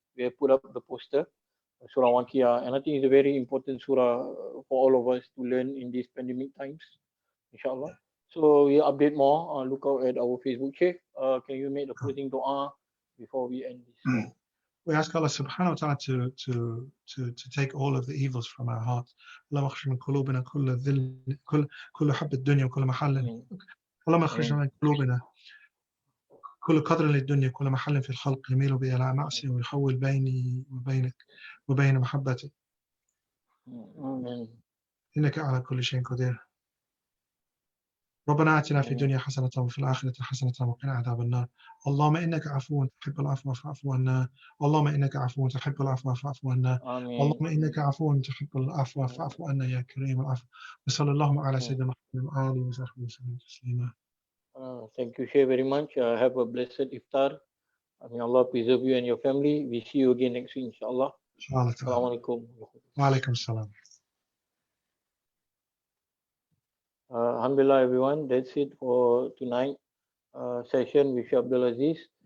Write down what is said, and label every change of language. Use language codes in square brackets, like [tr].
[en] We have put up the poster, Surah Waqiah, and I think it's a very important surah for all of us to learn in these pandemic times, inshallah. So we'll update more. Look out at our Facebook, Shaykh. Can you make the closing dua before we end this? We ask Allah subhanahu wa ta'ala to take all of the evils from our hearts. [ar] اللهم اخرج من قلوبنا كل ذل كل حب الدنيا وكل محل. [en] Ameen. [ar] اللهم اخرج من قلوبنا كل قدر للدنيا كل محل في الخلق يميل بي إلى معصية ويحول بيني وبينك وبين محبتك [en] Amen. [ar] إنك على كل شيء قدير. ربنا آتنا في [en] Amen. [ar] الدنيا حسنة وفي الآخرة حسنة وقنا عذاب النار. اللهم إنك عفو تحب العفو فاعف عنا. اللهم إنك عفو تحب العفو فاعف عنا. [en] Amen. [ar] اللهم إنك عفو تحب العفو فاعف عنا يا كريم العفو. وصلى اللهم على سيدنا محمد وآله وصحبه وسلم تسليما. [en] Thank you, Shaykh, very much. Have a blessed iftar. May Allah preserve you and your family. We see you again next week, inshallah. [ar] إن شاء الله تعالى. [en] Assalamu alaikum. [ar] وعليكم السلام. [en] Alhamdulillah, everyone. That's it for tonight session with Abdul Aziz.